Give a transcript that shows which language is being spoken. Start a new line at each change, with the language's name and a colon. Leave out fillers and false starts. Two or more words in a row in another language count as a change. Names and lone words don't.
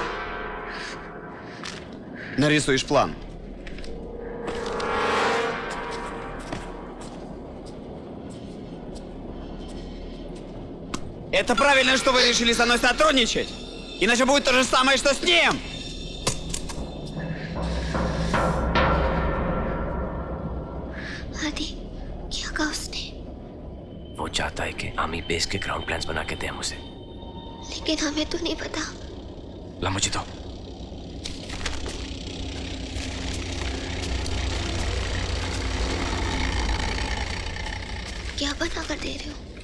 Russian: Нарисуешь план. Это правильно, что вы решили со мной сотрудничать. Иначе будет то же самое, что с ним.
Hindi: आदि, क्या कहा उसने? वो चाहता है कि
English: army base
Hindi: के
English: ground plans
Hindi: बना के दे हम उसे। लेकिन हमें तो नहीं पता। ला मुझे तो। क्या बना कर दे रहे हो?